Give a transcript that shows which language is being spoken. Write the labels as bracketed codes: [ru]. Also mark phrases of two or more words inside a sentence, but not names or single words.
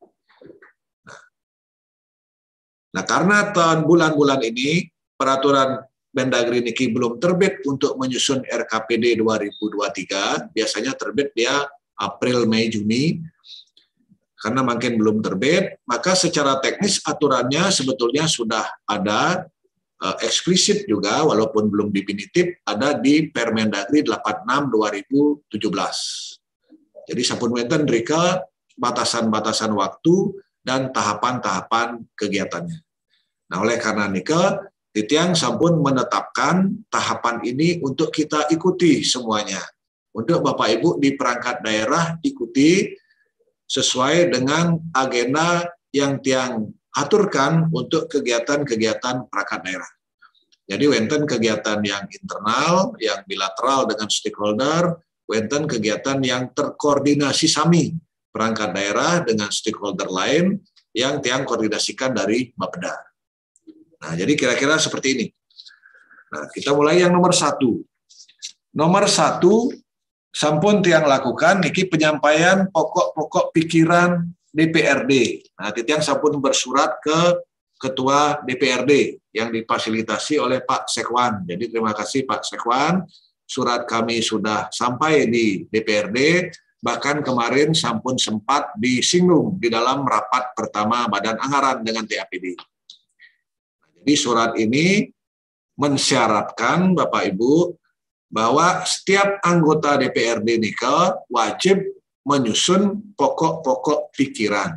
[id] Nah, karena tahun bulan-bulan ini peraturan Mendagri Niki belum terbit untuk menyusun RKPD 2023, biasanya terbit dia April, Mei, Juni. Karena makin belum terbit, maka secara teknis aturannya sebetulnya sudah ada eksplisit juga, walaupun belum definitif, ada di Permendagri 86/2017. Jadi [ban] sampun wonten rika [id] batasan-batasan waktu dan tahapan-tahapan kegiatannya. Nah, oleh karena nika, [ban] Titiang sampun [id] menetapkan tahapan ini untuk kita ikuti semuanya. Untuk Bapak Ibu di perangkat daerah ikuti sesuai dengan agenda yang Tiang aturkan untuk kegiatan-kegiatan perangkat daerah. Jadi wenten kegiatan yang internal, yang bilateral dengan stakeholder, wenten kegiatan yang terkoordinasi sami perangkat daerah dengan stakeholder lain yang tiang koordinasikan dari Bapeda. Nah, jadi kira-kira seperti ini. Nah, kita mulai yang nomor 1. Nomor 1, [ban] sampun tiang [id] lakukan niki penyampaian pokok-pokok pikiran DPRD. Nah, tiang sampun bersurat ke Ketua DPRD yang difasilitasi oleh Pak Sekwan. Jadi terima kasih Pak Sekwan, surat kami sudah sampai di DPRD, bahkan kemarin sampun sempat disinggung di dalam rapat pertama Badan Anggaran dengan TAPD. Jadi surat ini mensyaratkan Bapak Ibu bahwa setiap anggota DPRD Nika wajib menyusun pokok-pokok pikiran.